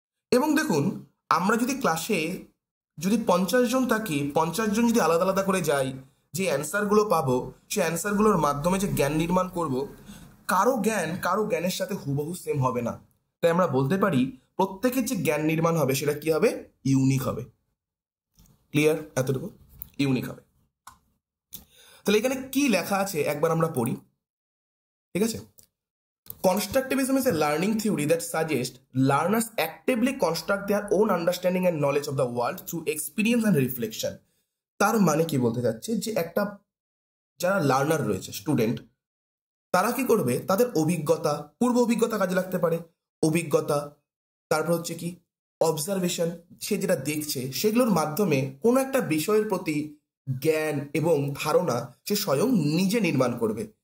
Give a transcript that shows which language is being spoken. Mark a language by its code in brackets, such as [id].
[bn] এবং দেখুন, আমরা যদি ক্লাসে যদি 50 জন থাকি, 50 জন যদি আলাদা আলাদা করে যাই, যে অ্যান্সারগুলো পাবো, সেই অ্যান্সারগুলোর মাধ্যমে যে জ্ঞান নির্মাণ করব, কারো জ্ঞানের সাথে হুবহু সেম হবে না। তাই আমরা বলতে পারি প্রত্যেকের যে জ্ঞান নির্মাণ হবে সেটা কি হবে? ইউনিক হবে। ক্লিয়ার? এতটুকু ইউনিক হবে। তাহলে এখানে কি লেখা আছে একবার আমরা পড়ি, ঠিক আছে? [en] Constructivism is a learning theory that suggests learners actively construct their own understanding and knowledge of the world through experience and reflection. [bn] তার মানে কি বলতে যাচ্ছে, যে একটা যারা লার্নার রয়েছে, স্টুডেন্ট, তারা কি করবে? তাদের অভিজ্ঞতা, পূর্ব অভিজ্ঞতা কাজে লাগতে পারে, অভিজ্ঞতা, তারপর হচ্ছে কি অবজারভেশন, সে যেটা দেখছে সেগুলোর মাধ্যমে কোনো একটা বিষয়ের প্রতি জ্ঞান এবং ধারণা সে স্বয়ং নিজে নির্মাণ করবে।